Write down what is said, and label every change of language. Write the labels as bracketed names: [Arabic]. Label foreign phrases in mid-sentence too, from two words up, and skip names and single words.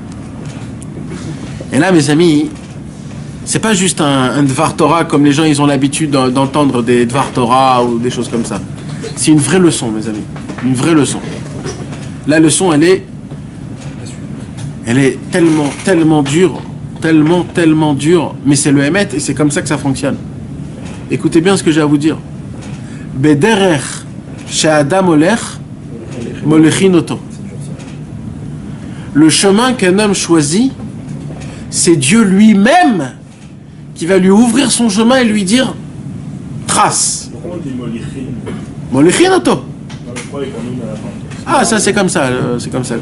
[French] Et là, mes amis, c'est pas juste un [Hebrew] דבר תורה [French] comme les gens ils ont l'habitude d'entendre des [Hebrew] דבר תורה [French] ou des choses comme ça. C'est une vraie leçon, mes amis. Une vraie leçon. La leçon, elle est tellement, tellement dure, tellement dure, mais c'est le Hémet et c'est comme ça que ça fonctionne. Écoutez bien ce que j'ai à vous dire. [Hebrew] בדרך שאדם הולך מוליכין אותו. [French] Le chemin qu'un homme choisit, c'est Dieu lui-même qui va lui ouvrir son chemin et lui dire trace. Pourquoi on dit Molichin? [Hebrew] מוליכין אותו. [French] Non, je croyais qu'on nous à la fin. Ah, ça c'est comme ça, c'est comme ça.